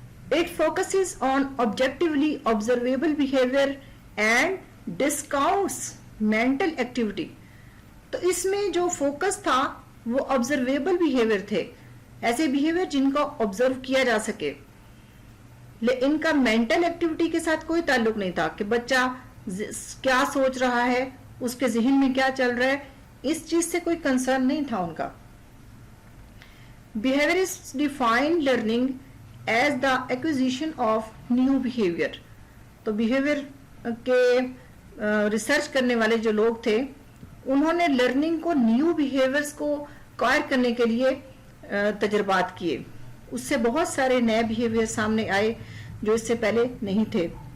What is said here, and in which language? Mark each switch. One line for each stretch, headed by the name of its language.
English: It focuses on objectively observable behavior and discounts mental activity.
Urdu: تو اس میں جو focus تھا وہ observable behavior تھے, ایسے behavior جن کو observe کیا جا سکے. ان کا مینٹل ایکٹیویٹی کے ساتھ کوئی تعلق نہیں تھا کہ بچہ کیا سوچ رہا ہے, اس کے ذہن میں کیا چل رہا ہے, اس چیز سے کوئی کنسرن نہیں تھا ان کا.
English: Behaviorists define learning as the acquisition of new behavior.
Urdu: تو behavior کے ریسرچ کرنے والے جو لوگ تھے انہوں نے لرننگ کو نیو بیہیویئرس کو acquire کرنے کے لیے تجربات کیے. اس سے بہت سارے نئے بیہیویئر سامنے آئے جو اس سے پہلے نہیں تھے.